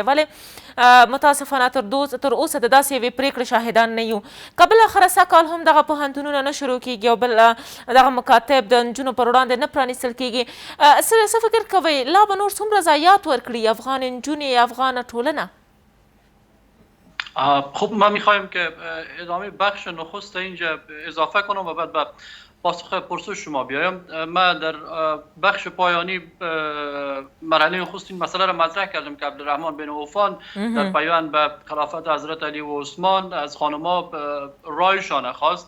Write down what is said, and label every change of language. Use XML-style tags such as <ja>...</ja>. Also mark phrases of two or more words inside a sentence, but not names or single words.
<ps>ولې متاسفانه تر اوسه د داسې یوې پرېکړې شاهدان نه یو. که بالاخره سږ کال هم دغه پوهنتونونه نه شروع کېږي او بل دغه مکاتب د نجونو پر وړاندې نه پرانیستل کېږي څه فکر کوئ لا به نور څومره ضایعات ورکړي افغان نجونې افغان ټولنه؟</ps> <fa>خب ما میخوایم که ادامه بخش نخست اینجا اضافه کنم و بعد به پاسخ پرسش شما بیایم. من در بخش پایانی مرحله نخست این مسئله را مطرح کردم که عبدالرحمن بن عوفان در پیوند به خلافت حضرت علی و عثمان از خانم‌ها رایشان خواست.</fa>